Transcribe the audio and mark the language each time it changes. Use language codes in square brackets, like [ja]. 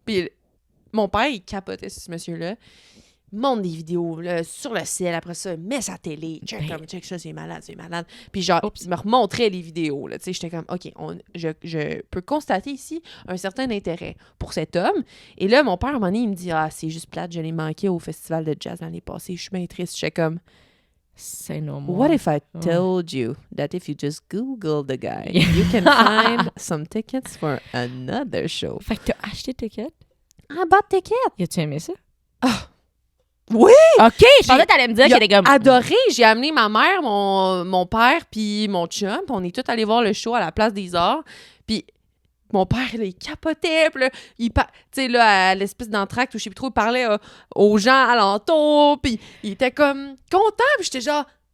[fr] Puis mon père, il capotait sur ce monsieur-là. Il monte des vidéos là, sur le ciel, après ça, il met sa télé. Check ça, c'est malade, c'est malade. Puis genre, il me remontrait les vidéos. Là, j'étais comme, OK, je peux constater ici un certain intérêt pour cet homme. Et là, mon père, à un moment donné, il me dit, ah, c'est juste plate, je l'ai manqué au festival de jazz l'année passée, je suis bien triste. J'étais comme, C'est [en] no more. what if I told you that if you just Google the guy, you can find some tickets for another show? [fr] Fait que t'as acheté ticket? [en] I bought tickets! [fr] Y-tu aimé ça? Oui! OK, je pensais que t'allais me dire Il a qu'il était comme... adoré! J'ai amené ma mère, mon père, puis mon chum, puis on est tous allés voir le show à la Place des Arts. Puis mon père, là, il capotait, puis là, tu sais, là, à l'espèce d'entracte où je sais plus trop, il parlait aux gens alentours, puis il était comme content, puis j'étais genre...